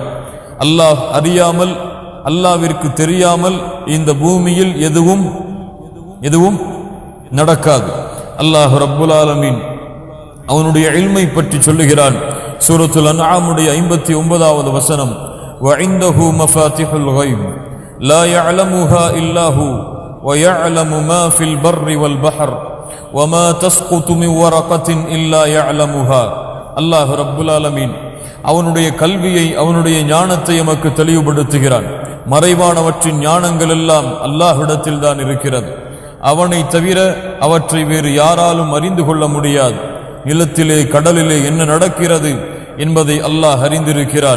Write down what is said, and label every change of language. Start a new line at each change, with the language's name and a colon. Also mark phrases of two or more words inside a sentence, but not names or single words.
Tamil: அல்லாஹ் அறியாமல், அல்லாஹ்விற்கு தெரியாமல் இந்த பூமியில் எதுவும் நடக்காது.
Arabic: الله رب العالمين
Tamil: அவனுடைய இல்மை பற்றி சொல்லுகிறான். சூரத்துல் அன்ஆமுடைய 59வது வசனம்,
Arabic: وعنده مفاتح الغيب لا يعلمها إلا هو ويعلم ما في البر والبحر وما تسقط من ورقة إلا يعلمها. الله رب العالمين
Tamil: அவனுடைய கல்வியை, அவனுடைய ஞானத்தை எமக்கு தெளிவுபடுத்துகிறான். மறைவானவற்றின் ஞானங்கள் எல்லாம் அல்லாஹ்விடத்தில் தான் இருக்கிறது. அவனை தவிர அவற்றை வேறு யாராலும் அறிந்து கொள்ள முடியாது. நிலத்திலே கடலிலே என்ன நடக்கிறது என்பதை அல்லாஹ் அறிந்திருக்கிறான்.